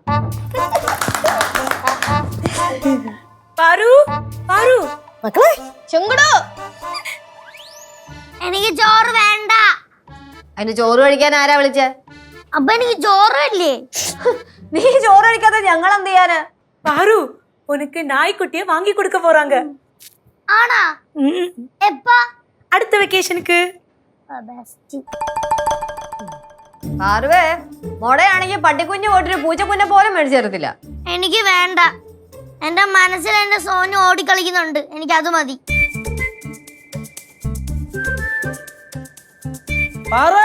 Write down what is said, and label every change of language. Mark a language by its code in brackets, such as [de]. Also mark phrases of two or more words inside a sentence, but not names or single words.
[ml] പാറു, പാറു മക്കളെ, ചെങ്കടോ, എനിക്ക് ചോറ് വേണ്ട. അതിന് ചോറ് കഴിക്കാൻ ആരാ വിളിച്ചേ? അപ്പൊ എനിക്ക് ചോറില്ലേ? നീ ചോറ് കഴിക്കാതെ ഞങ്ങൾ എന്ത് ചെയ്യാന്? [ta] பாரு உனக்கு நாய்க்குட்டியை வாங்கி கொடுக்க போறாங்க. [ml] ആണാ? എപ്പാ? [ta] அடுத்த வெக்கேஷனுக்கு. [ml] പാറുവേ, മോടയാണെങ്കിൽ പട്ടിക്കുഞ്ഞ് പോയിട്ടൊരു പൂച്ചക്കുഞ്ഞെ പോലും മേടിച്ചു തരത്തില്ല. എനിക്ക് വേണ്ട. എന്റെ മനസ്സിൽ എന്റെ സോനു ഓടിക്കളിക്കുന്നുണ്ട്. എനിക്ക് അത് മതി. പാറേ,